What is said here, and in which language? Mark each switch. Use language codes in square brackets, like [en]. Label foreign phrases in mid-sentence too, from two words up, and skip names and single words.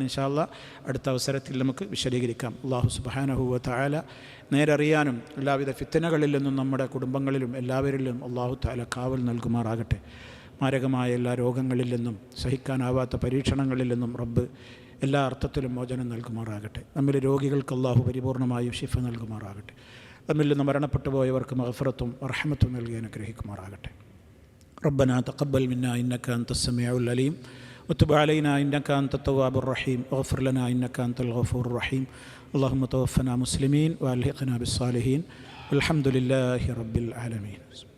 [ar] إن شاء الله [ml] അടുത്ത അവസരത്തിൽ നമുക്ക് വിശദീകരിക്കാം. [ar] الله سبحانه وتعالى [ml] നേരറിയാനും എല്ലാവിധ ഫിത്തനകളിൽ നിന്നും നമ്മുടെ കുടുംബങ്ങളിലും എല്ലാവരിലും അല്ലാഹു തആല കാവൽ നൽകുമാറാകട്ടെ. മാരകമായ എല്ലാ രോഗങ്ങളിൽ നിന്നും സഹിക്കാനാവാത്ത പരീക്ഷണങ്ങളിൽ നിന്നും റബ്ബ് എല്ലാ അർത്ഥത്തിലും മോചനം നൽകുമാറാകട്ടെ. നമ്മിൽ രോഗികൾക്ക് അല്ലാഹു പരിപൂർണമായും ശിഫ നൽകുമാറാകട്ടെ. നമ്മിൽ നിന്ന് മരണപ്പെട്ടു പോയവർക്ക് മഗ്ഫിറത്തും റഹ്മത്തും നൽകി അനുഗ്രഹിക്കുമാറാകട്ടെ. [ar] ربنا تقبل منا إنك أنت السميع العليم وتب علينا إنك أنت التواب الرحيم واغفر لنا إنك أنت الغفور الرحيم اللهم توفنا مسلمين وألحقنا بالصالحين والحمد لله رب العالمين.